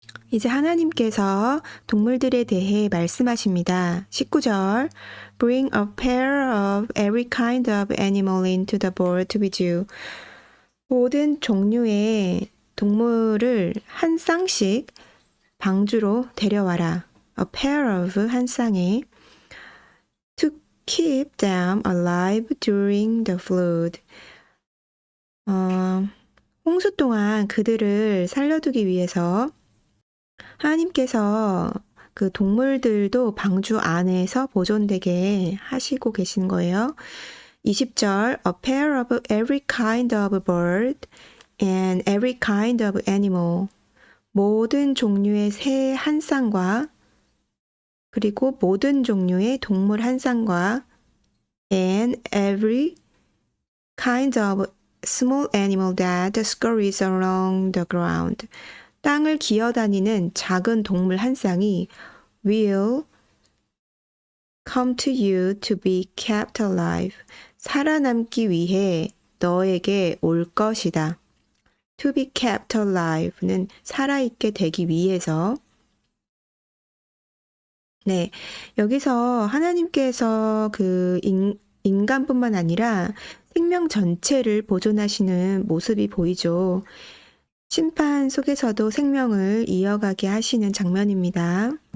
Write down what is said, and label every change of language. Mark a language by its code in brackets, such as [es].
[ko] 이제 하나님께서 동물들에 대해 말씀하십니다. [en] 19절 Bring a pair of every kind of animal into the board to be due. [ko] 모든 종류의 동물을 한 쌍씩 방주로 데려와라. [en] A pair of [ko] 한 쌍에 [en] to keep them alive during the flood. [ko] 홍수 동안 그들을 살려두기 위해서 하나님께서 그 동물들도 방주 안에서 보존되게 하시고 계신 거예요. [en] 20절 A pair of every kind of bird and every kind of animal. [ko] 모든 종류의 새 한 쌍과 그리고 모든 종류의 동물 한 쌍과 [en] and every kind of small animal that scurries along the ground. [ko] 땅을 기어다니는 작은 동물 한 쌍이 [en] will come to you to be kept alive. [ko] 살아남기 위해 너에게 올 것이다. [en] To be kept alive는 [ko] 살아있게 되기 위해서. 네, 여기서 하나님께서 그 인간뿐만 아니라 생명 전체를 보존하시는 모습이 보이죠. 심판 속에서도 생명을 이어가게 하시는 장면입니다.